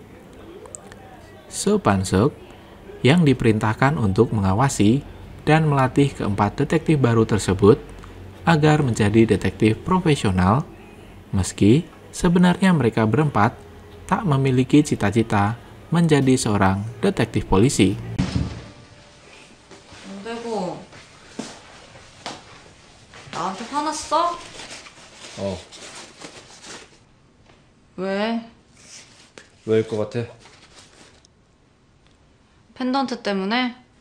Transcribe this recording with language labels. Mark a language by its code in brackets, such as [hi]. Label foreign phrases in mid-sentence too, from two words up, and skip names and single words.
[id] So Pan-suk yang diperintahkan untuk mengawasi dan melatih keempat detektif baru tersebut agar menjadi detektif profesional, meski sebenarnya mereka berempat tak memiliki cita-cita menjadi seorang detektif polisi. [ko] 안되고 나한테 화났어? 왜? 왜일 것 같아? 펜던트 때문에?